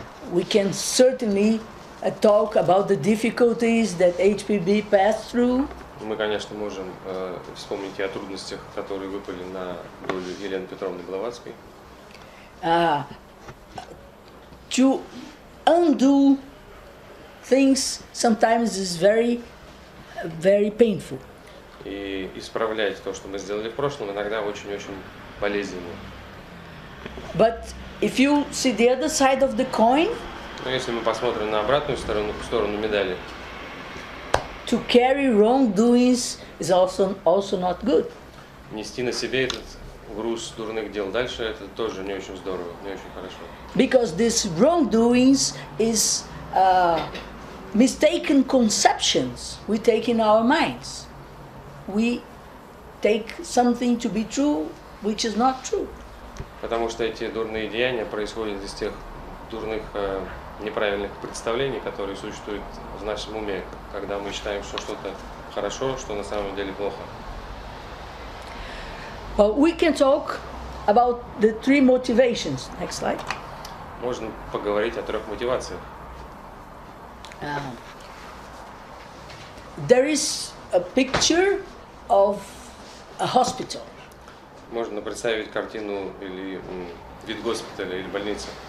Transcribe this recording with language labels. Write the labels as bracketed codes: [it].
[en] We can certainly talk about the difficulties that HPB passed through. [ru] Мы, конечно, можем вспомнить и о трудностях, которые выпали на долю Елены Петровны Блаватской. [en] To undo things sometimes is very painful. [ru] И исправлять то, что мы сделали в прошлом, иногда очень-очень болезненно. [en] But if you see the other side of the coin, [ru] Но если мы посмотрим на обратную сторону медали, [en] to carry wrongdoings is also not good. [ru] нести на себе этот груз дурных дел дальше, это тоже не очень здорово, не очень хорошо. [en] Because this wrongdoings is mistaken conceptions we take in our minds. We take something to be true, which is not true. [ru] Потому что эти дурные деяния происходят из тех дурных, неправильных представлений, которые существуют в нашем уме, когда мы считаем, что что-то хорошо, что на самом деле плохо. [en] Well, we can talk about the 3 motivations. Next slide. [ru] Можно поговорить о 3 мотивациях. [en] There is a picture of a hospital. [ru] Можно представить картину или вид госпиталя или больницы.